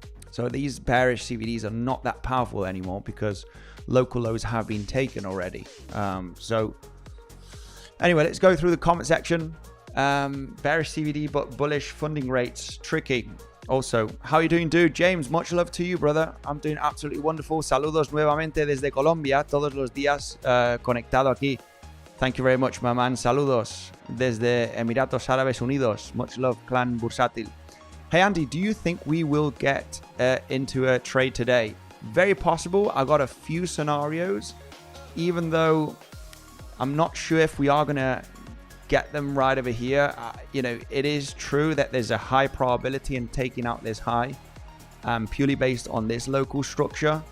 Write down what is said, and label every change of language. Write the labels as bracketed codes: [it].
[en] So these bearish CVDs are not that powerful anymore because local lows have been taken already. So anyway, let's go through the comment section. Bearish CVD but bullish funding rates, tricky. Also, how are you doing, dude? James, much love to you, brother. I'm doing absolutely wonderful. [es] Saludos nuevamente desde Colombia, todos los días conectado aquí. [en] Thank you very much, my man. [es] Saludos desde Emiratos Árabes Unidos. [en] Much love, Clan Bursátil. Hey, Andy, do you think we will get into a trade today? Very possible. I got a few scenarios, even though I'm not sure if we are going to get them right over here. You know, it is true that there's a high probability in taking out this high, purely based on this local structure.